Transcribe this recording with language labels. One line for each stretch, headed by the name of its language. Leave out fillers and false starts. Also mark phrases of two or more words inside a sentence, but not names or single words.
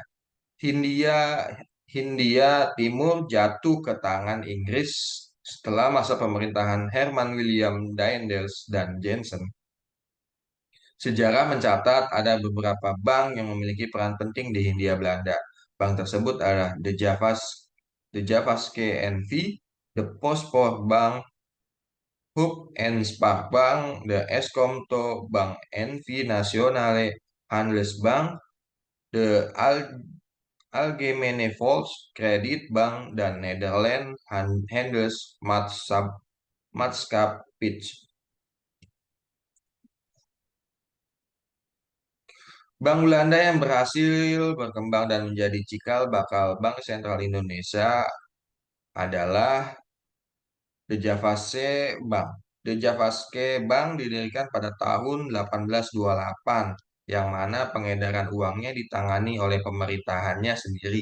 Indonesian: Hindia Hindia Timur jatuh ke tangan Inggris setelah masa pemerintahan Herman William Daendels dan Jensen. Sejarah mencatat ada beberapa bank yang memiliki peran penting di Hindia Belanda. Bank tersebut adalah The Javaske NV, The Postpoort Bank, Hoop and Spark Bank, The Eskomto Bank NV Nationale Handelsbank, The Algemene Volkskredietbank, dan Nederland Maatschappij. Bank Belanda yang berhasil berkembang dan menjadi cikal bakal Bank Sentral Indonesia adalah The Javaske Bank. The Javaske Bank didirikan pada tahun 1828, yang mana pengedaran uangnya ditangani oleh pemerintahannya sendiri.